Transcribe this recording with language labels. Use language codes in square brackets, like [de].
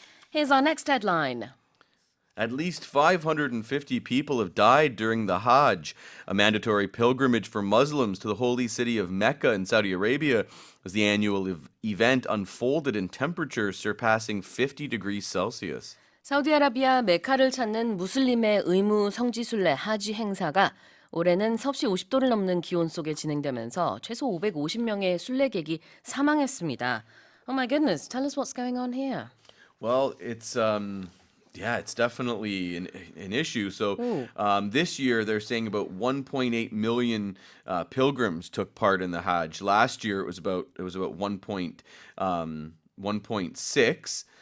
[en] Here's our next headline. At least 550 people have died during the Hajj, a mandatory pilgrimage for Muslims to the holy city of Mecca in Saudi Arabia, as the annual event unfolded in temperatures surpassing 50 degrees Celsius. [ko] 사우디아라비아 메카를 찾는 무슬림의 의무 성지순례 하지 행사가 올해는 섭씨 50도를 넘는 기온 속에 진행되면서 최소 550명의 순례객이 사망했습니다. [en] Oh my goodness, tell us what's going on here. Well, it's definitely an issue. So this year they're saying about 1.8 million pilgrims took part in the Hajj. Last year it was about 1.6.